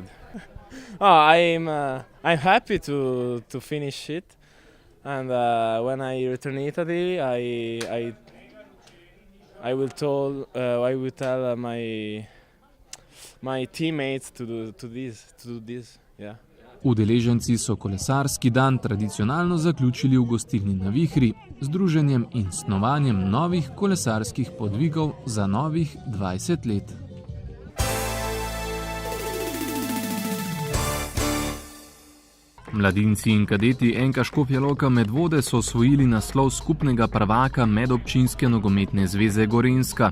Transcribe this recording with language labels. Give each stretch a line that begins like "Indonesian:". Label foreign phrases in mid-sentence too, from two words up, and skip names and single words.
English: I'm happy to finish it, and when I return to Italy, I will tell my teammates to do this. Yeah.
Slovenian: Udeleženci so kolesarski dan tradicionalno zaključili v gostilni Na Vihri z druženjem in snovanjem novih kolesarskih podvigov za novih 20 let. Mladinci in kadeti NK Škofja Loka Medvode so osvojili naslov skupnega prvaka Medobčinske nogometne zveze Gorenjska.